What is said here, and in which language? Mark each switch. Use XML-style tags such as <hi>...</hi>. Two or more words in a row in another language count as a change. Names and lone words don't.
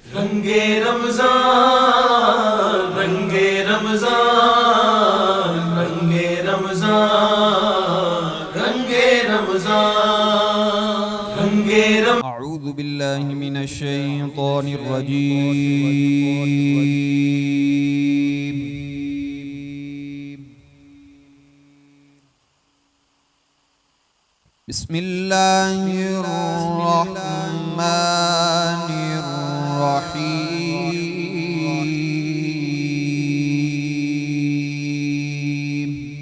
<ur>رنگِ رمضان رنگِ رمضان رنگِ رمضان رنگِ رمضان رنگِ رم.</ur> <ar>أعوذ بالله من الشيطان الرجيم. بسم الله الرحمن الرحيم.</ar>